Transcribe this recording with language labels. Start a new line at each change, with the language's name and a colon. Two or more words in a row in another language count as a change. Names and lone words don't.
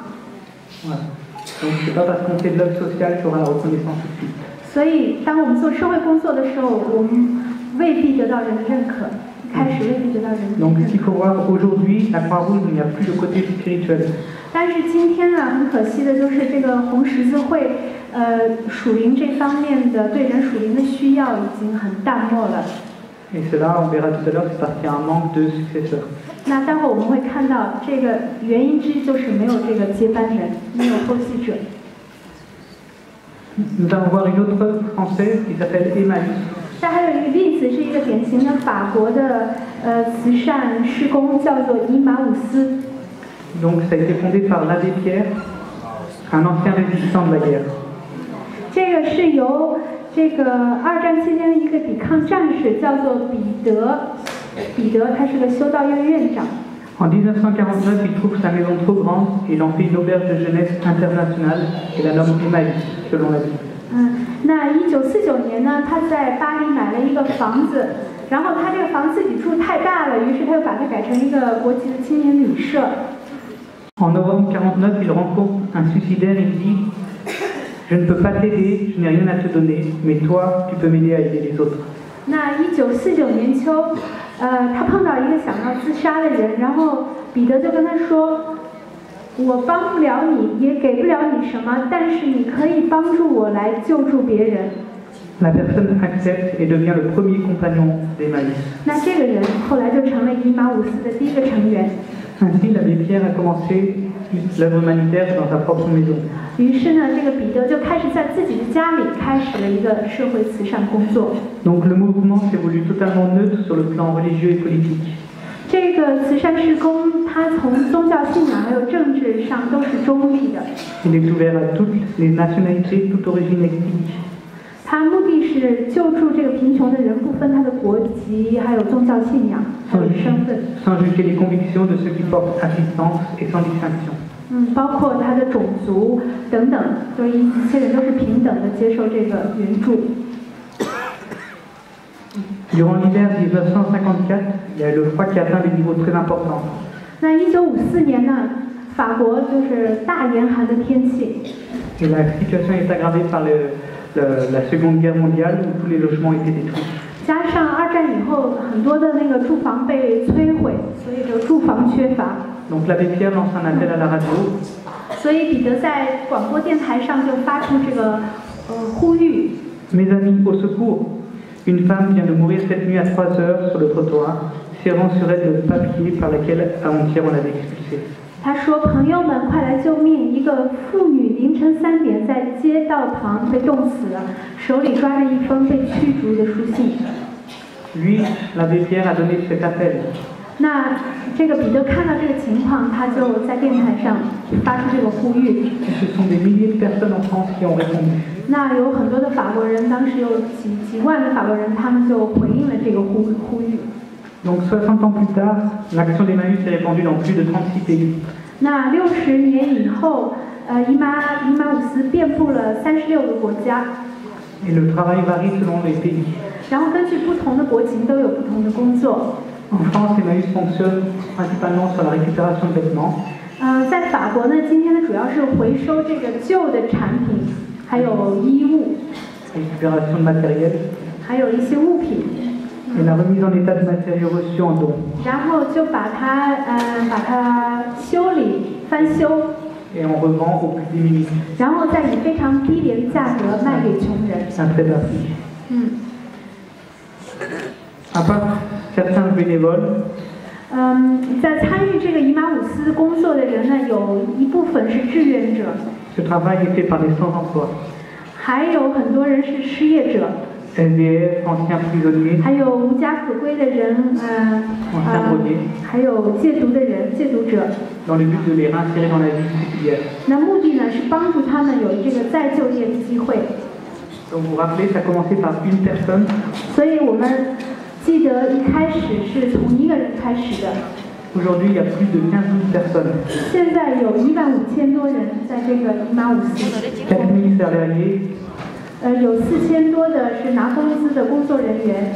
French: Voilà. Donc c'est pas parce qu'on fait de l'œuvre sociale qu'il y aura la reconnaissance tout de suite.
Chinese: 所以，当我们做社会工作的时候，我们未必得到人的认可，一开始未必得到人的
French: Donc
Chinese: 认
French: ce qu'il
Chinese: 可。
French: faut voir aujourd'hui, la Croix-Rouge, il n'y a plus de côté spirituel.
Chinese: 但是今天呢，很可惜的就是这个红十字会，属灵这方面的对人属灵的需要已经很淡漠了。
French: Et cela, on verra tout à l'heure, c'est parce qu'il y a un manque de successeurs.
Chinese: 那待会儿我们会看到这个原因之一就是没有这个接班人，没有后继者。
French: Nous allons voir une autre œuvre française qui s'appelle Emmaüs.
Chinese: 但还有一个例子是一个典型的法国的慈善事工，叫做以马忤斯。
French: Donc ça a été fondé par l'abbé Pierre, un ancien résistant de la guerre.
Chinese: 这个是由这个二战期间的一个抵抗战士，叫做彼得，他是个修道院院长。
French: En 1949, il trouve sa maison trop grande et il en fait une auberge de jeunesse internationale et la nomme Emmaüs, selon la Bible.
Chinese: 那1949年呢，他在巴黎买了一个房子，然后他这个房自己住太大了，于是他又把它改成一个国际的青年旅社。
French: En novembre 1949, il rencontre un suicidaire, il dit « Je ne peux pas t'aider, je n'ai rien à te donner, mais toi, tu peux m'aider à aider les autres. »
Chinese: 那1949年秋，他碰到一个想要自杀的人，然后彼得就跟他说：“我帮不了你，也给不了你什么，但是你可以帮助我来救助别人。”
French: La personne accepte et devient le premier compagnon d'Emmaüs.
Chinese: 那这个人后来就成了以马忤斯的第一个成员。
French: Ainsi, l'abbé Pierre a commencé l'œuvre humanitaire dans sa propre maison.
Chinese: 于是呢，这个彼得就开始在自己的家里开始了一个社会慈善工作。
French: Donc le mouvement s'est voulu totalement neutre sur le plan religieux et politique.
Chinese: 这个慈善事工，它从宗教信仰还有政治上都是中立的。
French: Il est ouvert à toutes les nationalités, toute origine ethnique.
Chinese: 它目的是救助这个贫穷的人，不分他的国籍，还有宗教信仰，还有身份。
French: Sans juger les convictions de ceux qui portent assistance et sans distinction.
Chinese: 包括他的种族等等，所以一切人都是平等的接受这个援助。
French: Durant l'hiver 1954, il y a eu le froid qui atteint des niveaux très importants.
Chinese: 那1954年呢，法国就是大严寒的天气。
French: Et la situation est aggravée par la Seconde Guerre mondiale où tous les logements étaient détruits.
Chinese: 加上二战以后，很多的那个住房被摧毁，所以这个住房缺乏。
French: Donc l'abbé Pierre lance un appel à la radio.
Chinese: 所以彼得在广播电台上就发出这个呼吁。
French: Mes amis, au secours! Une femme vient de mourir cette nuit à 3 heures sur le trottoir, serrant sur elle le papier par lequel avant-hier on l'avait expulsée.
Chinese: 他说：“朋友们，快来救命！一个妇女凌晨3点在街道旁被冻死了，手里抓着一封被驱逐的书信。”
French: Lui, l'abbé Pierre a donné cet appel.
Chinese: 那这个彼得看到这个情况，他就在电台上发出这个呼吁。
French: Ce sont des milliers de personnes en France qui ont répondu.
Chinese: 那有很多的法国人，当时有几万的法国人，他们就回应了这个呼吁。
French: Donc 60 ans plus tard, l'action d'Emmaüs s'est répandue dans plus de 36 pays.
Chinese: 那60年以后，以马忤斯遍布了36个国家。
French: Et le travail varie selon les pays.
Chinese: 然后根据不同的国情都有不同的工作。
French: En France, Emmaüs fonctionne principalement sur la récupération de vêtements.
Chinese: 在法国呢，今天呢主要是回收这个旧的产品，还有衣物。
French: Récupération de matériel.
Chinese: 还有一些物品。
French: Et la remise en état de matériaux reçus en don.
Chinese: 然后就把它修理翻修。
French: Et on revend aux plus démunis.
Chinese: 然后再以非常低廉的价格卖给穷人。
French: Un très bas prix. À part certains bénévoles.
Chinese: 在参与这个以马忤斯工作的人呢，有一部分是志愿者。
French: Ce travail est fait par les sans-emploi.
Chinese: 还有很多人是失业者。
French: SDF, anciens prisonniers.
Chinese: 还有无家可归的人，还有戒毒的人，戒毒者。
French: Dans le but de les réinsérer dans la vie quotidienne.
Chinese: 那目的呢是帮助他们有这个再就业的机会。
French: Donc vous vous rappelez, ça a commencé par une personne.
Chinese: 所以我们记得一开始是从一个人开始的。
French: Aujourd'hui, il y a plus de 15 000 personnes.
Chinese: 现在有15000多人在这个以马忤斯。
French: 4 000 salariés.
Chinese: 有4000多的是拿工资的工作人员。